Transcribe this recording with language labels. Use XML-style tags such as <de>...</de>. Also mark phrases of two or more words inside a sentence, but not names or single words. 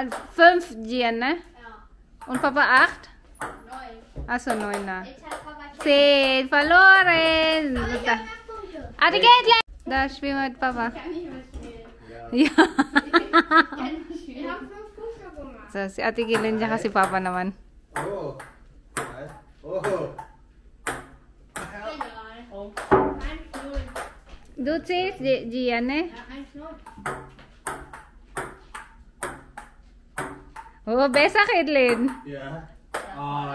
<de>5 Gian, ne? Ja. Und Papa 8? 9. Achso, 9 na. Jetzt hat Papa 10, verloren. Aber ich hab noch Punkte. Ate, geht gleich. Da spielen wir mit Papa. Ich kann nicht mehr spielen. Ja. Wir haben 5 Punkte gemacht. So,</de> <tl>si Ate Gillen dyan kasi Papa naman.</tl> <de>Oh. Oh. Egal. 1-0. Du zählst, Gian, ne? Ja, 1-0. Oh, besser, Kidlin. Ja. Ah.</de>